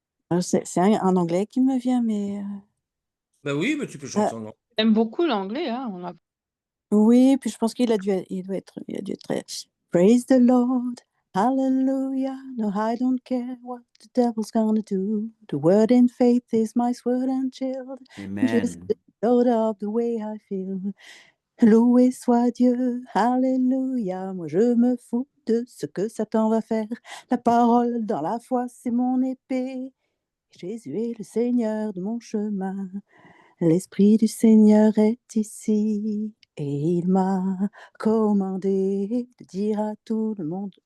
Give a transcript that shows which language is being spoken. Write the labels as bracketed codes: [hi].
[fr] Alors, c'est un anglais qui me vient, mais Ben oui, mais tu peux chanter en anglais. J'aime beaucoup l'anglais, hein. oui, puis je pense qu'il a dû être très [en] Praise the Lord, Hallelujah. No, I don't care what the devil's gonna do. The word in faith is my sword and shield. Just Amen. the Lord of the way I feel. [fr] Loué soit Dieu, Alléluia. Moi, je me fous de ce que Satan va faire. La parole dans la foi, c'est mon épée. Jésus est le Seigneur de mon chemin. L'Esprit du Seigneur est ici et il m'a commandé de dire à tout le monde.